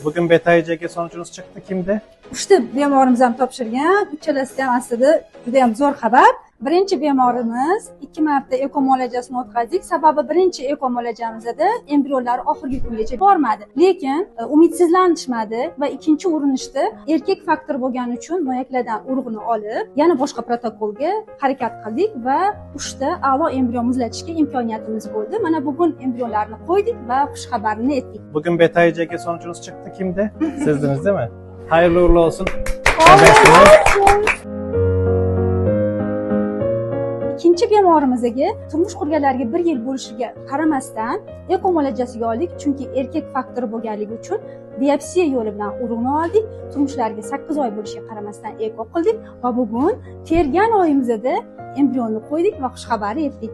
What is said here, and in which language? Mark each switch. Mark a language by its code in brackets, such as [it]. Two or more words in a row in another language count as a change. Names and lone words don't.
[tr] Bugün beta IgG sonucunuz çıktı. Kimdi? [uz] Uchta bemorimiz ham topshirgan. Uchalasi ham aslida juda ham zo'r xabar. Birinchi bemorimiz 2 marta eko muolajasini o'tkazdik. Sababi birinchi eko muolajamizda embrionlar oxirgi kungacha bormadi. Lekin umidsizlanishmadi va ikkinchi urinishda erkak faktor bo'lgani uchun moyaklardan urug'ni olib, yana boshqa protokolga harakat qildik va 3 ta a'lo embrion muzlatishga imkoniyatimiz bo'ldi. Mana bugun embrionlarni qo'ydik va xushxabarni aytdik. [tr] Bugün beta IgG sonucunuz çıktı. Kimdi? Sizdiniz değil mi? Hayırlı uğurlu olsun. [uz] Ikkinchi bemorimizga turmush qurganlarga 1 yil bo'lishiga qaramasdan eko muolajasiga oldik, chunki erkak faktori bo'lganligi uchun biopsiya yo'li bilan urug'ni oldik. Turmushlariga 8 oy bo'lishiga qaramasdan eko qildik va bugun tergan oyimizda embrionni qo'ydik va xushxabarni aytdik.